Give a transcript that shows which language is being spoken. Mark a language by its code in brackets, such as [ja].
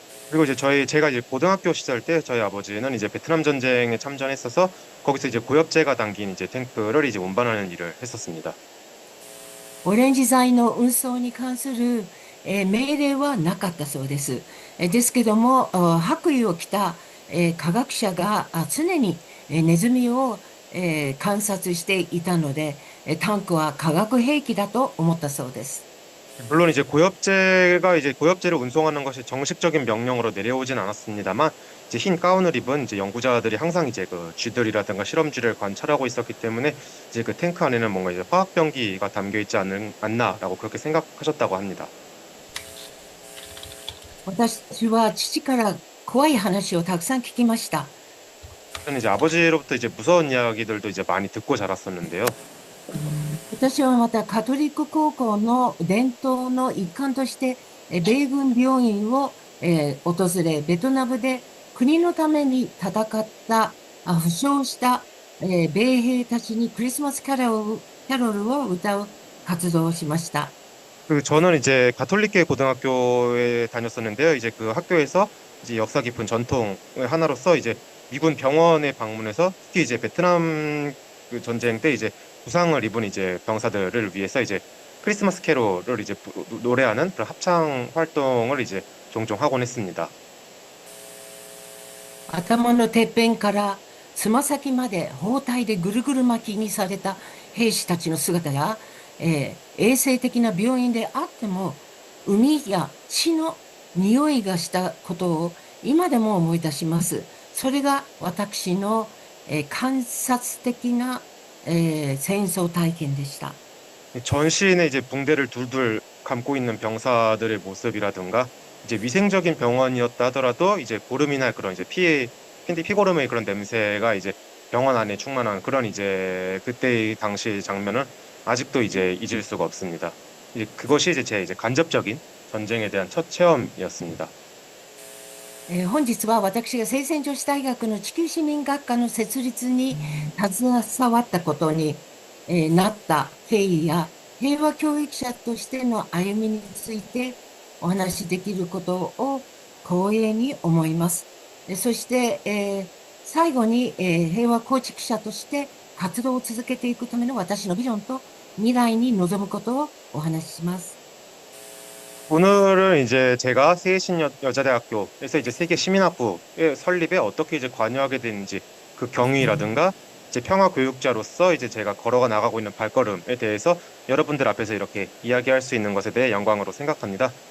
[ko] 그리고 이제 제가 이제 고등학교 시절 때 저희 아버지는 이제 베트남 전쟁에 참전했어서 거기서 이제 고엽제가 담긴 이제 탱크를 이제 운반하는 일을 했었습니다. [ja] オレンジ剤の運送に関する、命令はなかったそうです。ですけども、白衣を着た、科学者が常に、ネズミを、観察していたので、タンクは化学兵器だと思ったそうです。 [ko] 물론 이제 고엽제를 운송하는 것이 정식적인 명령으로 내려오진 않았습니다만 이제 흰 가운을 입은 이제 연구자들이 항상 이제 그 쥐들이라든가 실험쥐를 관찰하고 있었기 때문에 이제 그 탱크 안에는 뭔가 이제 화학 병기가 담겨 있지 않나라고 그렇게 생각하셨다고 합니다. [ja] 私は父から怖い話をたくさん聞きました。 [ko] 저는 이제 아버지로부터 이제 무서운 이야기들도 이제 많이 듣고 자랐었는데요. [ja] 私はまたカトリック高校の伝統の一環として、米軍病院を、訪れ、ベトナムで国のために戦った負傷した、米兵たちにクリスマスキャロルを歌う活動をしました。 [ko] 그 저는 이제 가톨릭계 고등학교에 다녔었는데요. 이제 그 학교에서 이제 역사 깊은 전통의 하나로서 이제 미군 병원에 방문해서 특히 이제 베트남 그 전쟁 때 이제 부상을 입은 이제 병사들을 위해서 이제 크리스마스 캐롤을 이제 노래하는 그런 합창 활동을 이제 종종 하곤 했습니다. [ja] 頭のてっぺんからつま先まで包帯でぐるぐる巻きにされた兵士たちの姿や、衛生的な病院であっても海や血の匂いがしたことを今でも思い出します。それが私の、観察的な、戦争体験でした。 [ko] 전신에 이제 붕대를 둘둘 감고 있는 병사들의 모습이라든가 이제 위생적인 병원이었다 하더라도 이제 고름이나 그런 이제 피고름의 그런 냄새가 이제 병원 안에 충만한 그런 이제 그때의 당시 장면을 아직도 이제 잊을 수가 없습니다. 이제 그것이 이제 제 이제 간접적인 전쟁에 대한 첫 체험이었습니다. [ja] 本日は私が聖戦女子大学の地球市民学科の設立に携わったことに、なった経緯や平和教育者としての歩みについてお話しできることを光栄に思います。そして、最後に、平和構築者として活動を続けていくための私のビジョンと未来に臨むことをお話しします。 [ko] 오늘은 이제 제가 세계신여자대학교에서 이제 세계시민학부의 설립에 어떻게 이제 관여하게 되는지 그 경위라든가 이제 평화교육자로서 이제 제가 걸어가 나가고 있는 발걸음에 대해서 여러분들 앞에서 이렇게 이야기할 수 있는 것에 대해 영광으로 생각합니다.